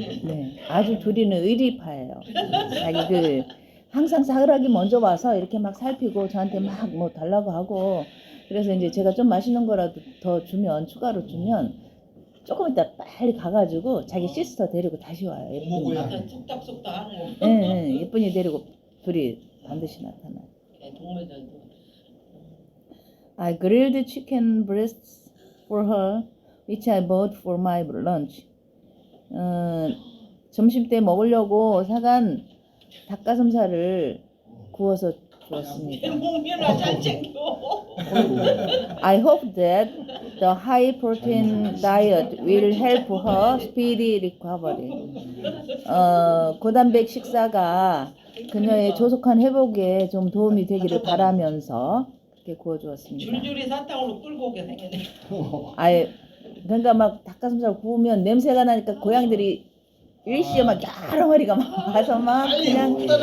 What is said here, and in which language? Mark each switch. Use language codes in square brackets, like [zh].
[ko] 네, 아주 둘이는 의리파예요. 자기 항상 사그락이 먼저 와서 이렇게 막 살피고 저한테 막 뭐 달라고 하고 그래서 이제 제가 좀 맛있는 거라도 더 주면 추가로 주면 조금 이따 빨리 가가지고 자기 시스터 데리고 다시 와요. 예쁜이. 속닥속닥 하는 네, 예쁜이 데리고 둘이 반드시 나타나요. 동물들도. [en] I grilled chicken breasts for her, which I bought for my lunch. [ko] 점심 때 먹으려고 사간 닭가슴살을 구워서 주었습니다. 몸이나 잘 챙겨. [en] I hope that the high protein diet will help her speedy recovery. [ko] 고단백 식사가 그녀의 조속한 회복에 좀 도움이 되기를 바라면서 이렇게 구워주었습니다. 줄줄이 사탕으로 끌고 오게 생겼네. 그러니까 막 닭가슴살 구우면 냄새가 나니까 고양이들이 일시에 막 여러 마리가 막 와서 막 그냥